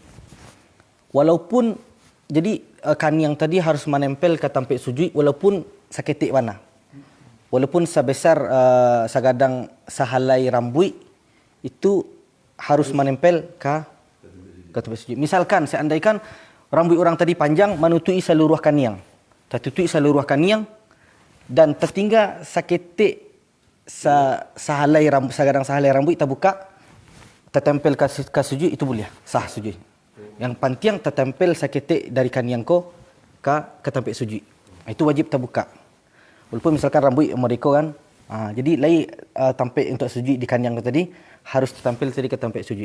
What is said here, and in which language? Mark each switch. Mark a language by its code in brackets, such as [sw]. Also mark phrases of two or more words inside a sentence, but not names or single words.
[id] Walaupun jadi kaniang tadi harus menempel ke tempat sujud walaupun saketik mana. Walaupun sebesar [min] sagadang sahalai [id] rambut itu harus menempel ke tempat sujud. Misalkan seandainya rambut orang tadi panjang menutupi seluruh kaniang. Tertutup seluruh kaniang dan tertinggal [min] saketik sahalai [id] rambut, [min] sagadang sahalai [id] rambut terbuka tertempel ke sujud, itu boleh sah sujud. Yang penting tertempel saketik dari [min] kaniang ko [id] ke tempat sujud. Itu wajib terbuka. Walaupun misalkan rambut mereka kan, jadi lai tempat untuk sujud di kaniang tadi harus tertempel tadi ke tempat sujud.